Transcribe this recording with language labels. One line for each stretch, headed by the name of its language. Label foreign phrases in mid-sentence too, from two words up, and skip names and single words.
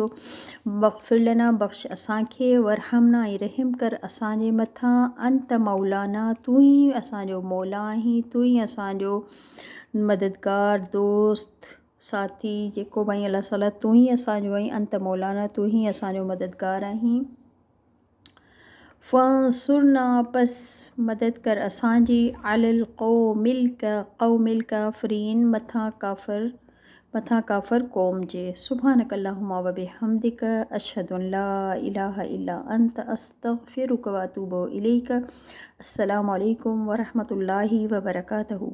Arabic: واغفر لنا
Sindhi: बख़्श असांखे वरहमना ऐं रहम कर असांजे मथां
Arabic: أنت مولانا
Sindhi: तूं ई असांजो मौला आहीं तूं ई असांजो मददगार दोस्त साथी जेको भई अल्लाह ताला तूं ई असांजो ऐं
Arabic: أنت مولانا
Sindhi: तूं ई असांजो मददगार आहीं। फ़ंसुरना पस मदद कर असांजी
Arabic: على القوم الكافرين
Sindhi: मथां काफ़िर क़ौम जे।
Arabic: سبحانك اللهم وبحمدك أشهد أن لا إله إلا أنت أستغفرك وأتوب إليك. السلام عليكم ورحمة الله وبركاته.